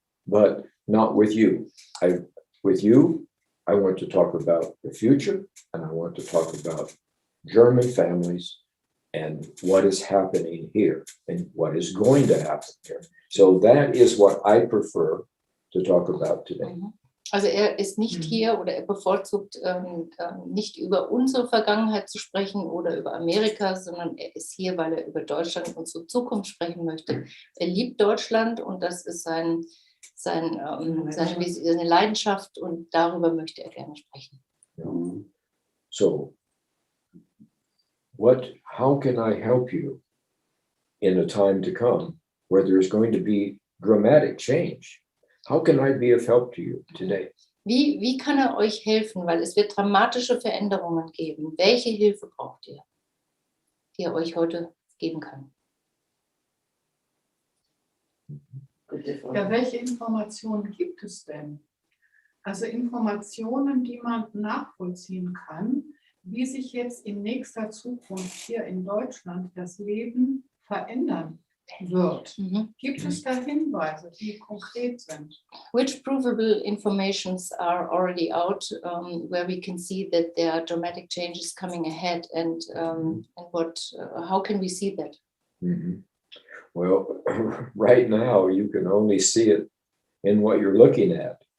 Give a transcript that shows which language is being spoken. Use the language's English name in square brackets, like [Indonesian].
[English] but not with you. With you, I want to talk about the future, and I want to talk about German families and what is happening here and what is going to happen here. So that is what I prefer to talk about today. [German] Also ist nicht hier oder bevorzugt nicht über unsere Vergangenheit zu sprechen oder über Amerika, sondern ist hier, weil über Deutschland und unsere Zukunft sprechen möchte. Liebt Deutschland und das ist seine Leidenschaft und darüber möchte gerne sprechen. [English] So, how can I help you in a time to come where there's going to be dramatic change? How can I be of help to you today? [German] Wie kann euch helfen? Weil es wird dramatische Veränderungen geben. Welche Hilfe braucht ihr, die euch heute geben kann? Ja, welche Informationen gibt es denn? Also Informationen, die man nachvollziehen kann, wie sich jetzt in nächster Zukunft hier in Deutschland das Leben verändern wird. Gibt es da Hinweise, die konkret sind? [English] Which provable informations are already out where we can see that there are dramatic changes coming ahead and how can we see that? Well, right now you can only see it in what you're looking at.